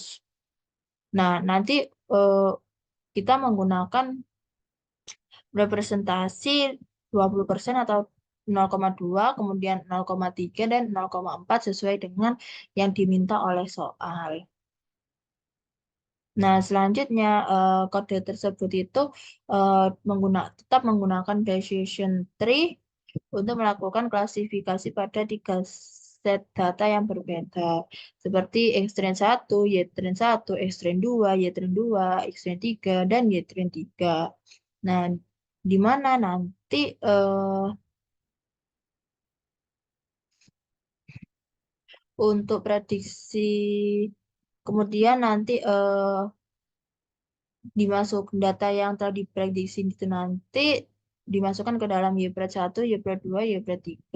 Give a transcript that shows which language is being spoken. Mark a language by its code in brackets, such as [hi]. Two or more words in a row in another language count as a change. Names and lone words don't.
[id] Nah, nanti eh, kita menggunakan representasi 20% atau 0,2, kemudian 0,3 dan 0,4 sesuai dengan yang diminta oleh soal. Nah, selanjutnya kode tersebut itu tetap menggunakan [en] decision tree [id] untuk melakukan klasifikasi pada 3 set data yang berbeda, seperti X-train 1, Y-train 1, X-train 2, Y-train 2, X-train 3, dan Y-train 3. Nah, di mana nanti untuk prediksi kemudian nanti dimasuk data yang telah diprediksi itu nanti dimasukkan ke dalam YPRED 1, YPRED 2, YPRED 3.